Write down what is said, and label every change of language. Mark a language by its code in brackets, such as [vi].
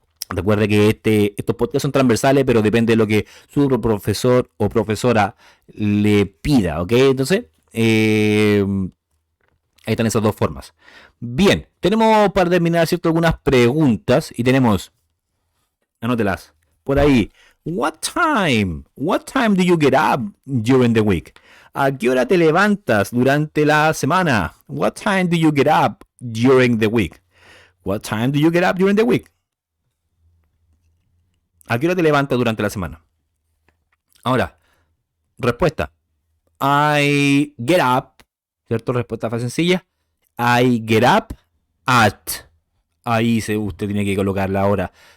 [es] Recuerde que estos podcasts son transversales, pero depende de lo que su profesor o profesora le pida, ¿ok? Entonces, ahí están esas dos formas. Bien, tenemos para terminar, ¿cierto? Algunas preguntas y tenemos, anótelas, por ahí. [en] What time do you get up during the week? [es] ¿A qué hora te levantas durante la semana? [en] What time do you get up during the week? What time do you get up during the week? [es] ¿A qué hora te levantas durante la semana? Ahora, respuesta. [en] I get up, [es] ¿cierto? Respuesta fácil sencilla. [en] I get up at. [es] Ahí usted tiene que colocar la hora.